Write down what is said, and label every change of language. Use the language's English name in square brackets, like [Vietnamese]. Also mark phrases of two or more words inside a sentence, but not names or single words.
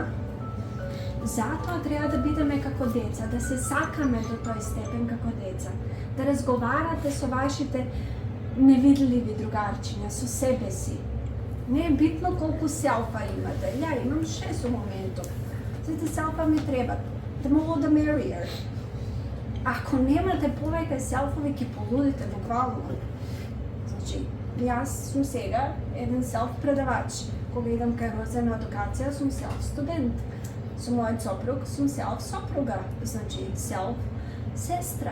[Macedonian] Затоа треба да бидеме како деца, да се сакаме до тој степен како деца, да разговарате со вашите невидливи другарчиња, со себе си. Не е битно колку селфа имате. Ја имам 6 у моментов. Сите селфа ми требат. [English] The more the merrier. [Macedonian] Ако немате повеќе селфови, ќе полудите буквално. Значи, јас сум сега еден селф предавач. Кога идам кај Роза на едукација, сум селф студент. Со мојот сопруг сум селф сопруга. Значи, селф сестра.